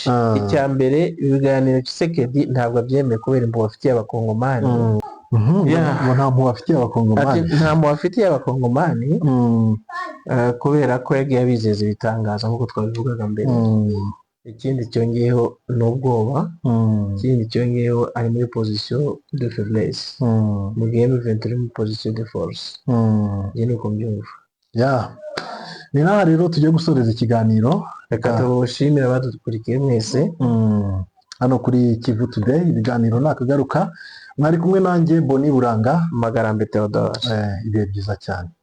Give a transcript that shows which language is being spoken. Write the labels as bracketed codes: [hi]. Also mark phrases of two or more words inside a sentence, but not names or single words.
[rw] icya mbere, ibiganiro Tshisekedi ntabwo abyemeye kubera impuhwe afitiye abakongomani. nta mpuhwe afitiye abakongomani, nta mpuhwe afitiye abakongomani kubera ko yagiye abizeza ibitangaza nk'uko twabivugaga mbere. ikindi cyongeyeho ni ubwoba. ikindi cyongeyeho ari muri [fr] position de faiblesse, [rw] mu gihe M23 iri muri [fr] position de force. [rw] njye ni uko mbyumva. ni naha rero tugiye gusoreza ikiganiro reka tubushimire abadukurikiye mwese hano kuri Kivu Today, ibiganiro nakagaruka, mwari kumwe nanjye Boni Buranga Magarambe Theodore. ibihe byiza cyane.